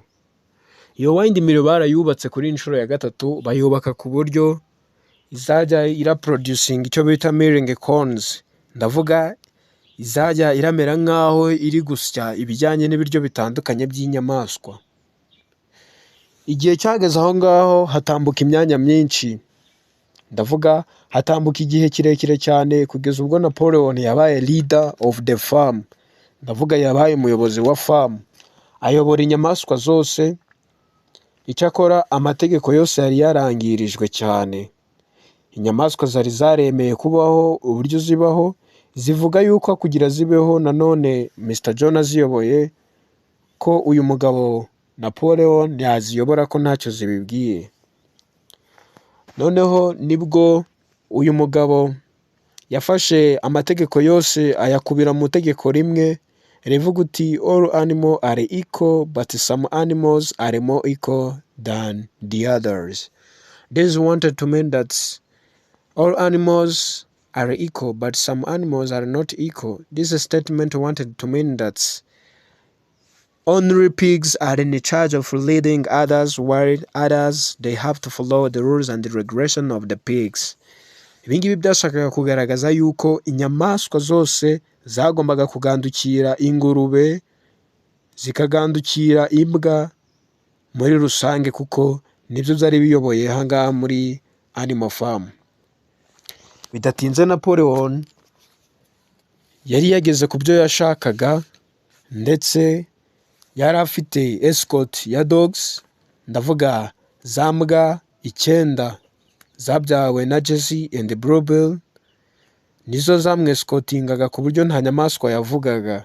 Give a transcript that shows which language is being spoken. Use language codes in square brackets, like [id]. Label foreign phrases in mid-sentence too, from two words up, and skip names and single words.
[rw] Iyo windmill barayubatse kuri inshuro ya gatatu, bayubaka ku buryo izajya iraproducing icyo bita [en] milling corns, [rw] ndavuga izajya iramera nk'aho iri gusya ibijyanye n'ibiryo bitandukanye by'inyamaswa. Igihe cyageze aho ngaho hatambuka imyanya myinshi, ndavuga hatambuka igihe kirekire cyane kugeza ubwo Napoleon yabaye [en] leader of the farm, [rw] ndavuga yabaye umuyobozi wa farm, ayobora inyamaswa zose. Icyakora amategeko yose yari yarangirijwe cyane. Inyamaswa zari zaremeye kubaho uburyo zibaho, zivuga yuko kugira zibeho nanone Mr John aziyoboye ko uyu mugabo Napoleon yaziyobora ko ntacyo zibibwiye. Noneho nibwo uyu mugabo yafashe amategeko yose ayakubira mu tegeko rimwe rivuga uti [en] all animals are equal but some animals are more equal than the others. This wanted to mean that all animals are equal but some animals are not equal. This statement wanted to mean that only pigs are in charge of leading others, while others they have to follow the rules and the regulation of the pigs. [rw] Ibi ngibi byashakaga kugaragaza yuko inyamaswa zose zagombaga kugandukira ingurube, zikagandukira imbwa muri rusange, kuko nibyo byari biyoboye aha ngaha muri Animal Farm. Bidatinze Napoleon yari yageze ku byo yashakaga, ndetse yari afite escort ya dogs, ndavuga za mbwa 9 zabyawe na Jesse and Bluebell, nizo zamwescotingaga ku buryo nta nyamaswa yavugaga.